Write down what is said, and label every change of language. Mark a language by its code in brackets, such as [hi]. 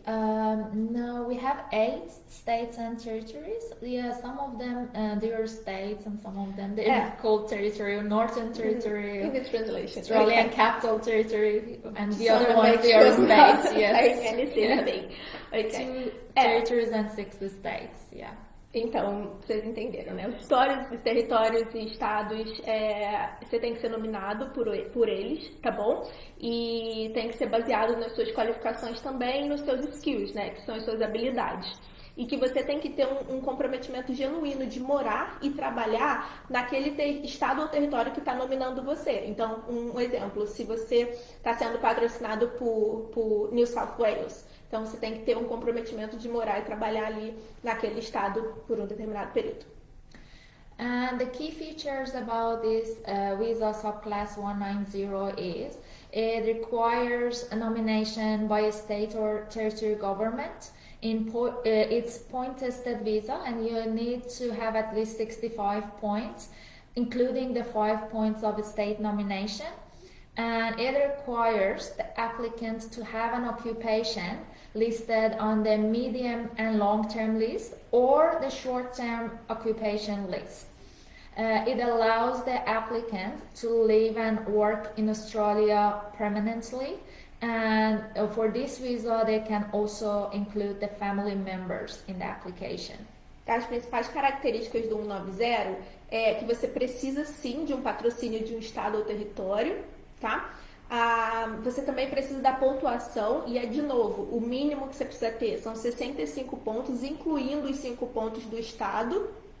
[en] No, we have 8 states and territories. Yeah, some of them they are states, and some of them they're called territory, Northern Territory, in the translation, Australian Capital Territory, and the other ones they are states. Yes, Okay. 2 territories and 6 states. Yeah. [pt] Então, vocês entenderam, né? Os territórios e estados, você tem que ser nominado por eles, tá bom? E tem que ser baseado nas suas qualificações também e nos seus skills, né? Que são as suas habilidades. E que você tem que ter um comprometimento genuíno de morar e trabalhar naquele estado ou território que está nominando você. Então, um exemplo, se você está sendo patrocinado por New South Wales, então você tem que ter um comprometimento de morar e trabalhar ali naquele estado por um determinado período. [en] And the key features about this visa subclass 190 is it requires a nomination by a state or territory government. It's point-tested visa, and you need to have at least 65 points, including the 5 points of a state nomination. And it requires the applicant to have an occupation listed on the medium and long-term list or the short-term occupation list. It allows the applicant to live and work in Australia permanently, and for this visa they can also include the family members in the application. [pt] As principais características do 190 é que você precisa sim de um patrocínio de um estado ou território, tá? Você também precisa da pontuação, e de novo, o mínimo que você precisa ter são 65 pontos, incluindo os 5 pontos do estado,